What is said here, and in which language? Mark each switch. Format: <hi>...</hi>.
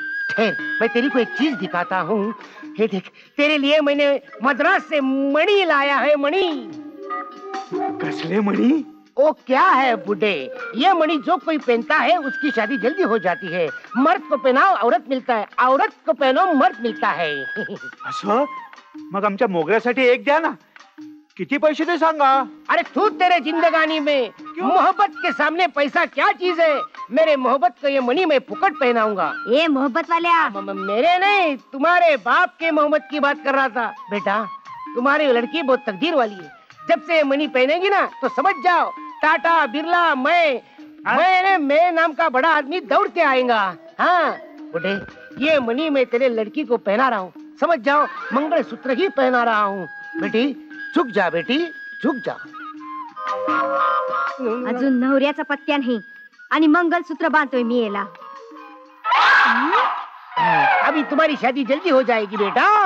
<hi>ठहर मैं तेरी को एक चीज दिखाता हूँ। ये देख तेरे लिए मैंने मद्रास से मणि लाया है। मणि?</hi> <mr>कसले मणि?</mr> <hi>ओ क्या है बुढ़े, ये मणि जो कोई पहनता है उसकी शादी जल्दी हो जाती है। मर्द को पहनाओ औरत मिलता है, औरत को पहनो मर्द मिलता है।</hi> <mr>असं? मग आमच्या मोगऱ्यासाठी एक द्या ना। किती पैसे ते सांगा।</mr> <hi>अरे तू तेरे जिंदगानी में मोहब्बत के सामने पैसा क्या चीज है? मेरे मोहब्बत को ये मणि मैं फुकट पहनाऊंगा। ये मोहब्बत वाल्या मेरे नहीं तुम्हारे बाप के मोहब्बत की बात कर रहा था। बेटा तुम्हारी लड़की बहुत तकदीर वाली है। जब से मणि पहनेगी ना तो समझ जाओ टाटा बिरला मैं नाम का बड़ा आदमी दौड़ के आएगा। हाँ बुढ़े ये मणि मैं तेरे लड़की को पहना रहा हूँ, समझ जाओ मंगलसूत्र ही पहना रहा हूँ। बेटी झुक जा बेटी झुक जा।</hi> <mr>अजून नवऱ्याचा पत्त्या नाही आणि मंगलसूत्र बांधतोय मी याला।</mr> <hi>अभी तुम्हारी शादी जल्दी हो जाएगी बेटा।</hi>